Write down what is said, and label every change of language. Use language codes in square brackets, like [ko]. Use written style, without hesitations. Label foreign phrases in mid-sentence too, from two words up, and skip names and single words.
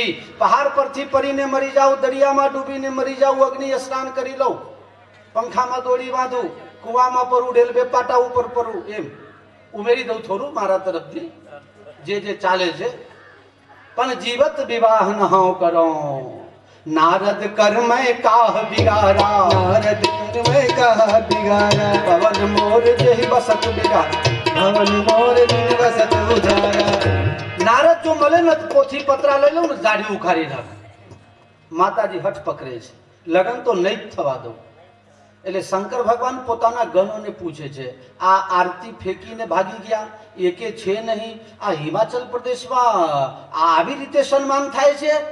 [gu] પહાડ પરથી પડીને મરી જાઉં, દરિયામાં ડૂબીને મરી જાઉં, અગ્નિ સ્નાન કરી લઉં, પંખામાં દોડી બાંધું, કુવામાં પડું, રેલવે પાટા ઉપર પડું, એમ ઉમેરી દઉં થોડું મારા તરફથી જે ચાલે છે. પણ જીવત વિવાહ ન હોઉં કરો. [awa] नारद कर मैं काह बिगारा, नारद कर मैं काह बिगारा, पवन मोर जही बसत बिगारा, भवन मोर दिन बसत उजारा. [gu] નારદ જો મળે ને પોથી પતરા લઈ લઉં ને દાઢી ઉખાડી નાખે. માતાજી હઠ પકડે છે, લગ્ન તો નહીં જ થવા દો. એટલે શંકર ભગવાન પોતાના ગણોને પૂછે છે, આ આરતી ફેંકીને ભાગી ગયા, એકે છે નહીં. આ હિમાચલ પ્રદેશમાં આવી રીતે સન્માન થાય છે?